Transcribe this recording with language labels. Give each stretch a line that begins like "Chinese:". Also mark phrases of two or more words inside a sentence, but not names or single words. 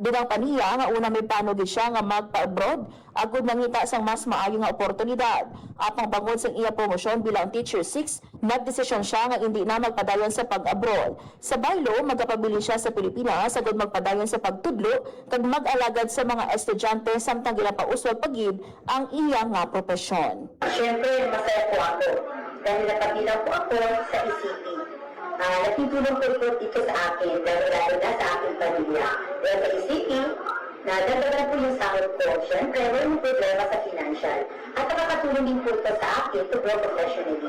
Hiligaynon: Dunang paniya nga una may panugid siya nga magpa-abroad agud nangita sang mas maayo nga oportunidad. Apang bangod sang iya promosyon bilang Teacher 6, nagdesisyon siya nga hindi na magpadayon sa pag-abroad. Sa baylo, magapabili siya sa Pilipinas agud magpadayon sa pagtudlo kag mag-alagad sa mga estudyante samtang ginapauswag pagid ang iya nga propesyon.
Filipino: Siyempre, masaya po ako dahil napabilang po ako sa ECP. Nakitulong po ito sa akin dahil lalo na sa aking pamilya. Kaya sa ECP, na dagdagan po yung sahod ko. Siyempre, walang problema sa financial. At nakakatulong din po ito sa akin
English: to grow professionally.